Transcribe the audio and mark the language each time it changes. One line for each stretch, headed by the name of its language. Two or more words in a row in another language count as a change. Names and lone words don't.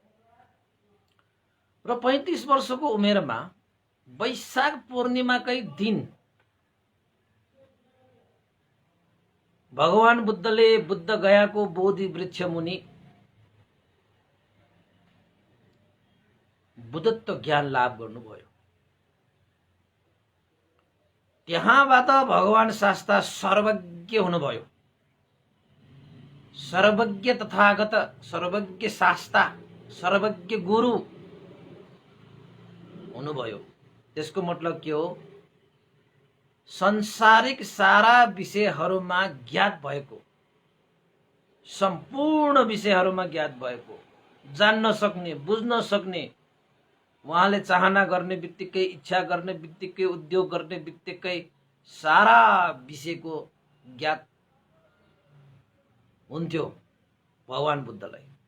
Nepali: र 35 वर्षको उमेरमा वैशाख पूर्णिमाकै दिन भगवान बुद्धले बुद्ध गयाको बोधि वृक्ष मुनि बुद्धत्व ज्ञान लाभ गर्नुभयो। त्यहाँबाट भगवान शास्ता सर्वज्ञ हुनुभयो। सर्वज्ञ तथागत, सर्वज्ञ शास्ता, सर्वज्ञ गुरु हुनुभयो। त्यसको मतलब के हो? संसारिक सारा विषयहरूमा ज्ञात भएको, सम्पूर्ण विषयहरूमा ज्ञात भएको, जान्न सक्ने, बुझ्न सक्ने, उहाँले चाहना गर्ने बित्तिकै, इच्छा गर्ने बित्तिकै, उद्योग गर्ने बित्तिकै सारा विषयको ज्ञात हुन्थ्यो भगवान बुद्धलाई।